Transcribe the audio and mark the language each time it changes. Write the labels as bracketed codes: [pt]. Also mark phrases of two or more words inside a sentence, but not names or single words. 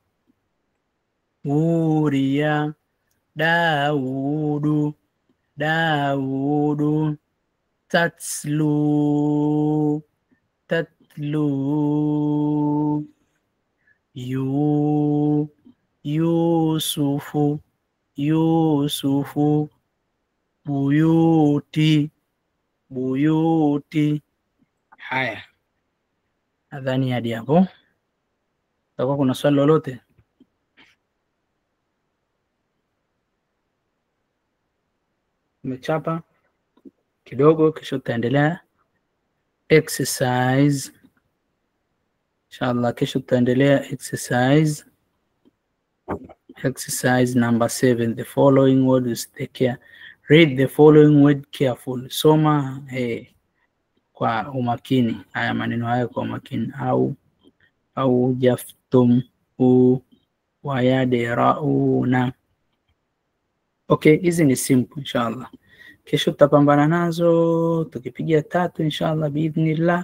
[ar] أوريا داود داود تتلو تتلو يوسف يوسف بيوتي بيوتي. [sw] Haya, nadhani hadi hapo. Takuwa kuna swali lolote? Umechapa kidogo, kisha tutaendelea exercise Inshallah kesho tutaendelea [en] exercise number 7. The following words take care. Read the following word carefully. [sw] Soma kwa umakini haya maneno haya kwa umakini. Au jaftum wayadirauna. Okay, hizi ni simple inshallah. Kesho tutapambana nazo tukipigia 3 [ar] إن شاء الله بإذن الله.